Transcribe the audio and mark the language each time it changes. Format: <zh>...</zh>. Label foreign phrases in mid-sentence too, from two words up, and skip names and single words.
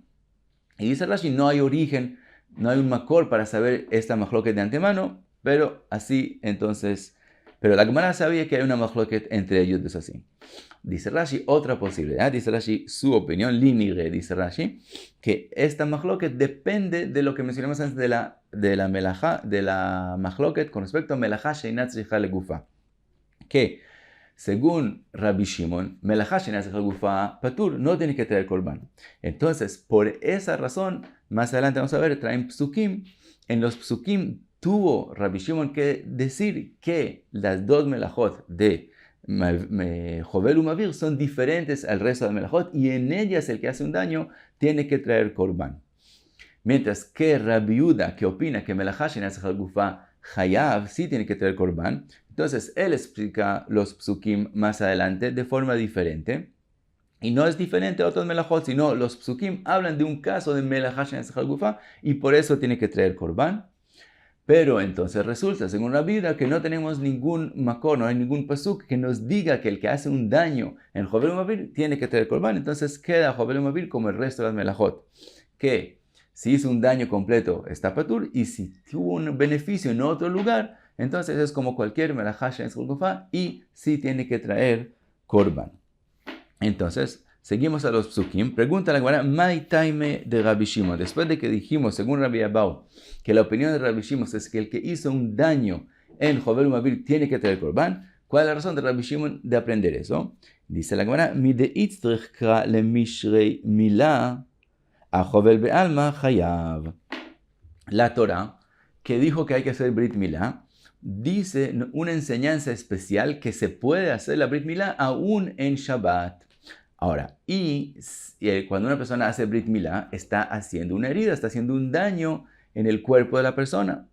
<es>Y dice Rashi, no hay origen, no hay un makor para saber esta machloket de antemano, pero así entonces, pero la Gemara sabía que hay una machloket entre ellos, es así. Dice Rashi, otra posibilidad, dice Rashi, su opinión, linire, dice Rashi, que esta machloket depende de lo que mencionamos antes de la machloket con respecto a</es> <he>מלאכה שאינה צריכה לגופה,</he> <es>que según Rabbi Shimon,</es> <he>מלאכה שאינה צריכה לגופה פטור,</he> <es>no tiene que traer korban. Entonces, por esa razón, más adelante vamos a ver, traen psukim, en los psukim tuvo Rabbi Shimon que decir que las dos melajot de</es> <he>חובל ומבעיר</he> <es>son diferentes al resto de melajot, y en ellas el que hace un daño tiene que traer korban. Mientras que Rabbi Yehuda, que opina que</es> <he>מלאכה שאינה צריכה לגופה חייב,</he> <es>sí tiene que traer korban, entonces él explica los psukim más adelante de forma diferente. Y no es diferente a otros melajot, sino los psukim hablan de un caso de</es> <he>מלאכה שאינה צריכה לגופה</he> <es>y por eso tiene que traer korban. Pero entonces resulta, según Rabbi Yehuda, que no tenemos ningún makor, no hay ningún pasuk que nos diga que el que hace un daño en</es> <he>חובל ומבעיר</he> <es>tiene que traer korban. Entonces queda</es> <he>חובל ומבעיר</he> <es>como el resto de las melajot, que si hizo un daño completo está patur, y si tuvo un beneficio en otro lugar, entonces es como cualquier</es> <he>מלאכה שאינה צריכה לגופה</he> <es>y sí tiene que traer korban. Entonces, seguimos a los psukim. Pregunta la Gemara,</es> <arc>מאי טעמא דרבי שמעון.</arc> <es>Después de que dijimos, según Rabbi Abau, que la opinión de Rabbi Shimon es que el que hizo un daño en</es> <he>חובל ומבעיר</he> <es>tiene que traer korban, ¿cuál es la razón de Rabbi Shimon de aprender eso? Dice la Gemara,</es> <arc>מי דא איצטריך קרא ל מישרי מילה הא חובל בעלמא חייב.</arc> <es>La Torah, que dijo que hay que hacer Brit Milá, dice una enseñanza especial que se puede hacer la Brit Milá aún en Shabbat. Ahora, cuando una persona hace Brit Milá, está haciendo una herida, está haciendo un daño en el cuerpo de la persona.</es>